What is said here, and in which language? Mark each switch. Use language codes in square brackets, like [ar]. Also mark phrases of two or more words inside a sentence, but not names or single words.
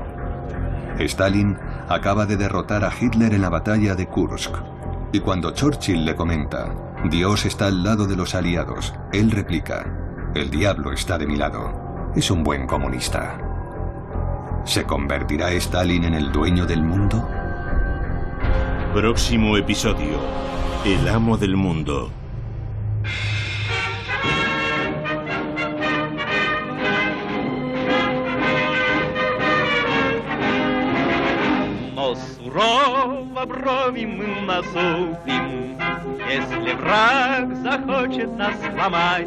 [es] Stalin acaba de derrotar a Hitler en la batalla de Kursk, y cuando Churchill le comenta: Dios está al lado de los aliados, él replica: el diablo está de mi lado. Es un buen comunista. ¿Se convertirá Stalin en el dueño del mundo? Próximo episodio: El amo del mundo. [ru] Сурово брови мы насупим, если враг захочет нас сломать.